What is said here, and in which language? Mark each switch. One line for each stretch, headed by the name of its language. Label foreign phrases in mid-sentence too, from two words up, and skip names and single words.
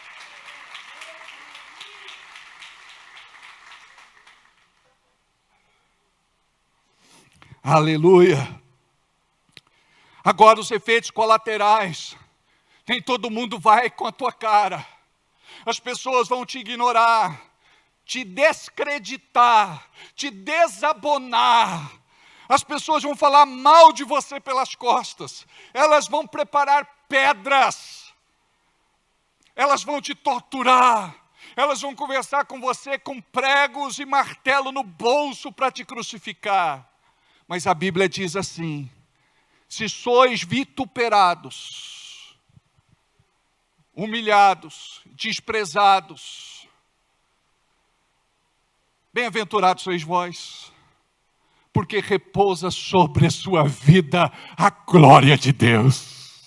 Portuguese: Aleluia. Agora os efeitos colaterais. Nem todo mundo vai com a tua cara. As pessoas vão te ignorar, te descreditar, te desabonar. As pessoas vão falar mal de você pelas costas. Elas vão preparar pedras. Elas vão te torturar. Elas vão conversar com você com pregos e martelo no bolso para te crucificar. Mas a Bíblia diz assim: se sois vituperados, humilhados, desprezados, bem-aventurados sois vós, porque repousa sobre a sua vida a glória de Deus.